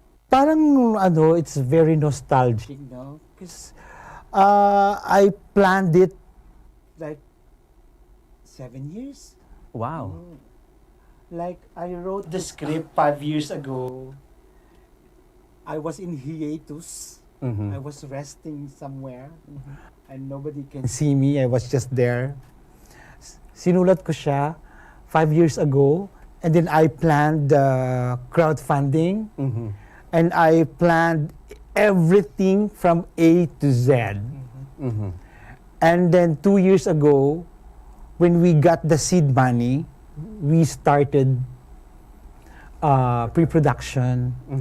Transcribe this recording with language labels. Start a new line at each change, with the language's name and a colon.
Filipino: Parang
English: it's very nostalgic, no? Because I planned it like 7 years. Wow. Like, I wrote the script 5 years ago. I was in hiatus. I was resting somewhere. And nobody can see me. I was just there.
Filipino: Sinulat ko siya 5 years ago.
English: And then I planned crowdfunding. And I planned everything from A to Z. And then 2 years ago, when we got the seed money, we started pre-production.